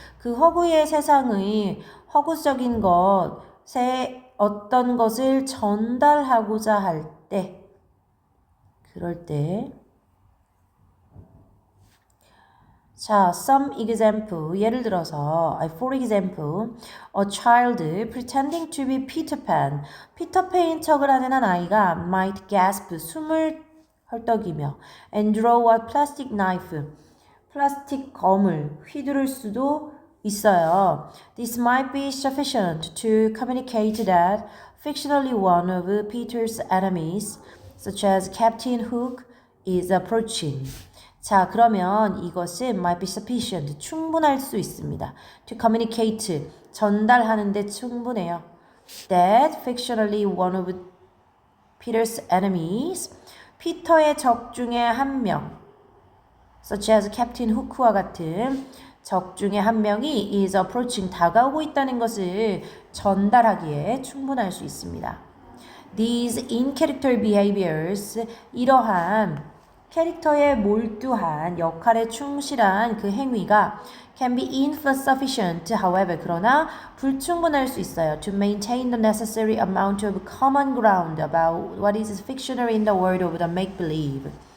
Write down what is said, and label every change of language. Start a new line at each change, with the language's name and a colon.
Korean: 그 허구의 세상의 허구적인 것에 어떤 것을 전달하고자 할 때, 그럴 때 자,
English: some example.
Korean: 예를 들어서,
English: for example, a child pretending to be Peter Pan.
Korean: 피터팬인 척을 하는 한 아이가
English: might gasp,
Korean: 숨을 헐떡이며
English: and draw a plastic knife.
Korean: 플라스틱 검을 휘두를 수도 있어요.
English: This might be sufficient to communicate that fictionally one of Peter's enemies, such as Captain Hook, is approaching.
Korean: 자, 그러면 이것은
English: might be sufficient,
Korean: 충분할 수 있습니다.
English: To communicate,
Korean: 전달하는데 충분해요.
English: That fictionally one of Peter's enemies,
Korean: 피터의 적 중에 한 명,
English: such as Captain Hook
Korean: 와 같은 적 중에 한 명이
English: is approaching,
Korean: 다가오고 있다는 것을 전달하기에 충분할 수 있습니다.
English: These in-character behaviors,
Korean: 이러한 캐릭터에 몰두한 역할에 충실한 그 행위가
English: can be insufficient, however,
Korean: 그러나 불충분할 수 있어요.
English: To maintain the necessary amount of common ground about what is fictional in the world of the make-believe.